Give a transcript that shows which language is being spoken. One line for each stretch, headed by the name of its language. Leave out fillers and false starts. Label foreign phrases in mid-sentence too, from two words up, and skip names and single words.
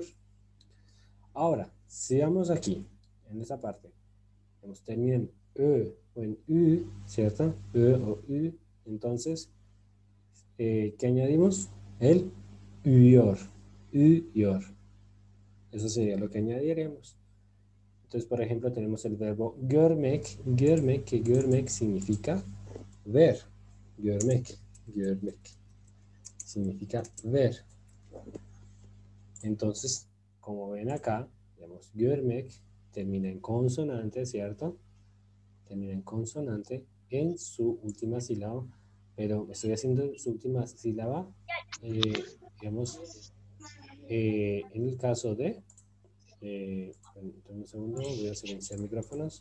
Spanish: Ahora, si vamos aquí, en esa parte, termina en Ö o en Ü, ¿cierto? Ö o Ü. Entonces, ¿qué añadimos? El Üyor. Üyor. Eso sería lo que añadiremos. Entonces, por ejemplo, tenemos el verbo
Turkish: görmek, görmek,
Spanish: que görmek significa ver.
Turkish: Görmek, görmek.
Spanish: Significa ver. Entonces, como ven acá, digamos, görmek termina en consonante, ¿cierto? Termina en consonante en su última sílaba, pero estoy haciendo su última sílaba, digamos, en el caso de, un segundo, voy a silenciar micrófonos.